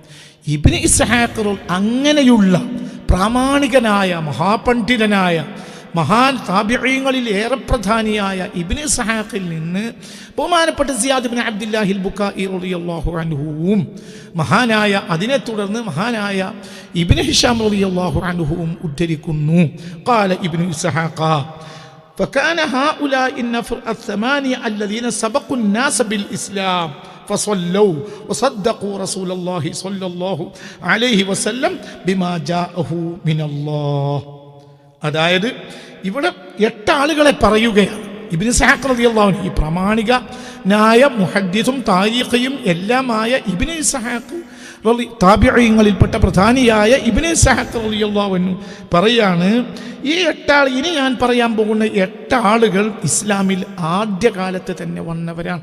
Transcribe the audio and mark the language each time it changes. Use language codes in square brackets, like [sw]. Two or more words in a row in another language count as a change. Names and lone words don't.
[ml] ഇബ്നു ഇസ്ഹാഖ് അങ്ങനെയുള്ള പ്രാമാണികനായ മഹാപണ്ഡിതനായ മഹാൻ താബിഈങ്ങളിൽ ഏറെ പ്രധാനിയായ ഇബ്നു ഇസ്ഹാഖിൽ നിന്ന് ബഹുമാനപ്പെട്ട സിയാദ് ബിൻ അബ്ദുല്ലാഹിൽ ബുക്കാഇ [ar] رضي الله عنه [ml] മഹാനായ അതിനെ തുടർന്ന് മഹാനായ ഇബ്നു ഹിഷാം [ar] رضي الله عنه [ml] ഉദ്ധരിക്കുന്നു. [ar] قال ابن إسحاق فكان هؤلاء النفر الثمانية الذين سبقوا الناس بالإسلام فصلوا وصدقوا رسول الله صلى الله عليه وسلم بما جاءه من الله. [ml] അതായത് ഇവിടെ 8 ആളുകളെ പറയുകയാണ് ഇബ്നു ഇസ്ഹാഖ് [ar] رضي الله عنه. [ml] ഈ പ്രാമാണികനായ മുഹദ്ദിസും താരീഖിയും എല്ലാമായ ഇബ്നു ഇസ്ഹാഖ് താബിഈങ്ങളിൽപ്പെട്ട പ്രധാനിയായ ഇബ്നു ഇസ്ഹാഖ് [ar] رضي الله عنه [ml] പറയാണ്, ഈ 8 ആൾ, ഇനി ഞാൻ പറയാൻ പോകുന്ന 8 ആളുകൾ ഇസ്ലാമിൽ ആദ്യകാലത്ത് തന്നെ വന്നവരാണ്.